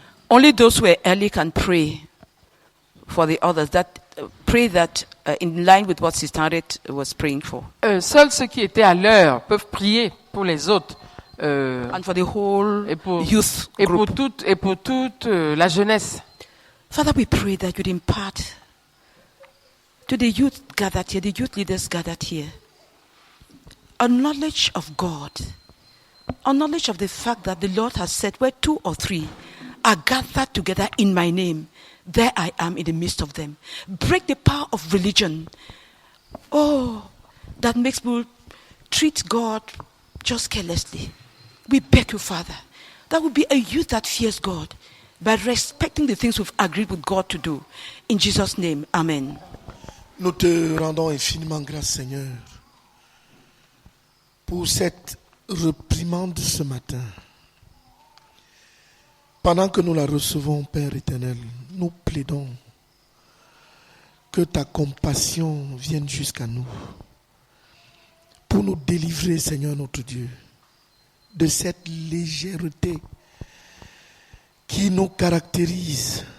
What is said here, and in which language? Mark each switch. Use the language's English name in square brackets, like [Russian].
[English] Only those who are early can pray for the others. Pray that in line with what Sister Harriet was praying for, [French] Seuls ceux qui étaient à l'heure peuvent prier pour les autres. [English] and for the whole [French] Et pour, [English] youth [French] et pour [English] group. [French] toute la jeunesse. [English] Father, we pray that you'd impart to the youth gathered here, the youth leaders gathered here, a knowledge of God, a knowledge of the fact that the Lord has said, where two or three are gathered together in my name, there I am in the midst of them. Break the power of religion. Oh, that makes people treat God just carelessly. We beg you, Father, that would be a youth that fears God by respecting the things we've agreed with God to do. In Jesus' name, amen. [French] Nous te rendons infiniment grâce, Seigneur, pour cette réprimande ce matin. Pendant que nous la recevons, Père éternel, nous plaidons que ta compassion vienne jusqu'à nous pour nous délivrer, Seigneur notre Dieu, de cette légèreté qui nous caractérise.